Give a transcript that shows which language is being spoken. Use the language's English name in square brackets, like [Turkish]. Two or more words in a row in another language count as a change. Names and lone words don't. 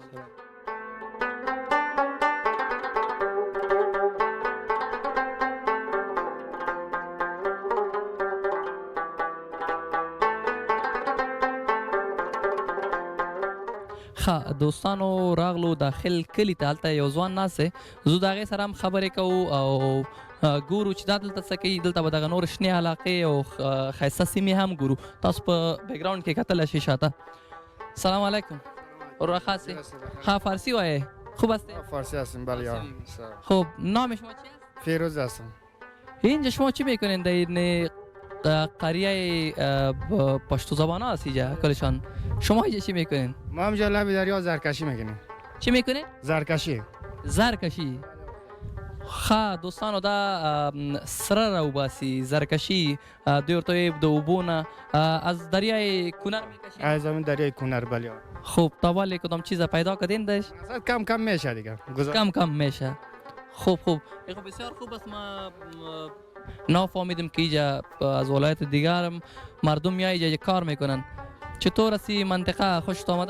[Pashto] ښه دوستانو راغلو داخل کلي ته هلته یو ځوان ناست دی زه د هغې سره هم خبرې کوو او ګورو چې دا دلته څه کوي دلته به دغه نور شنې علاقې او ښایسته سیمې هم ګورو تاسو په بیکګراونډ کې کتلی شئ شاته سلام علیکم ورا خاصی ها فارسی وایه [Persian] خوب هستی؟ فارسی هستیم بله یا خب نام شما چی است؟ فیروز هستم. اینجا شما چی میکنین در این قریه پشتو زبان هست اینجا کلشان شما اینجا چی میکنین؟ ما همجا لب دریا زرکشی میکنیم. چی میکنین؟ زرکشی. [Pashto] زرکشی ښه دوستانو دا سره راوباسي زرکشي دوی ورته وایي د اوبو نه [Persian] از دریای کنر میکشی از همین دریای کنر بله. خوب تا ولی کدام چیز پیدا کردین داشت؟ کم کم میشه دیگه کم میشه خوب خب بسیار خوب است ما نفهمیدم که اینجا از ولایت دیگر مردم یا اینجا کار میکنن چطور است منطقه خوشت آمده؟